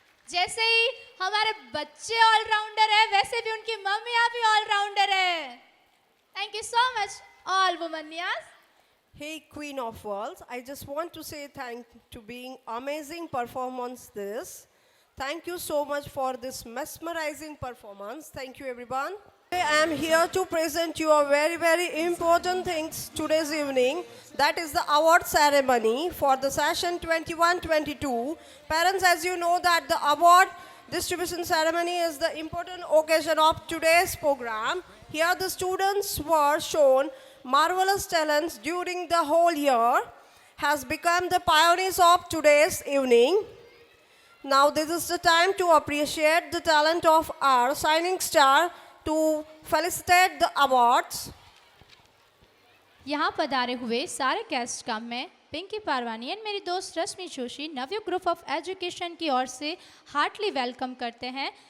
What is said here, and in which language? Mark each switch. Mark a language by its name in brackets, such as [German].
[Hindi] जैसे ही हमारे बच्चे ऑलराउंडर है, वैसे भी उनकी मम्मियाँ भी ऑलराउंडर है। [English] Thank you so much all वुमनियास। Hey, Queen of Worlds, I just want to say thank to being amazing performance this. Thank you so much for this mesmerizing performance. Thank you, everyone. I am here to present you a very, very important things today's evening. That is the award ceremony for the session 21-22. Parents, as you know that the award distribution ceremony is the important occasion of today's program. Here the students were shown marvelous talents during the whole year, has become the pioneers of today's evening. Now this is the time to appreciate the talent of our shining star, to felicitate the awards. [Hindi] यहाँ पधारे हुए सारे guest का मैं Pinky Parwani and मेरी दोस्त रश्मि Joshi Navyug group of education की ओर से हार्टली वेलकम करते हैं।